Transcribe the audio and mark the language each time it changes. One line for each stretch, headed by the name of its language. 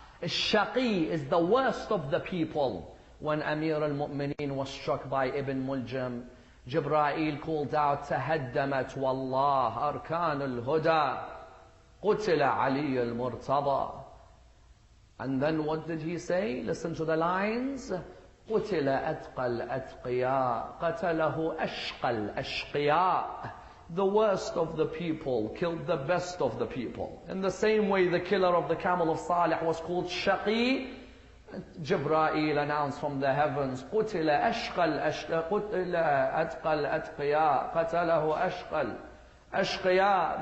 English: Shaqi is the worst of the people. When Amir al-Mu'mineen was struck by Ibn Muljam, Jibreel called out,
Arabic: تهدمت والله أركان الهدى قتل علي المرتضى.
English: And then what did he say? Listen to the lines.
Arabic: قتل أتقى الأتقياء قتله أشقى الأشقياء.
English: The worst of the people killed the best of the people. In the same way the killer of the camel of Salih was called Shaqi, Jibreel announced from the heavens,
Arabic: قتل أتقى الأتقياء قتله أشقى الأشقياء.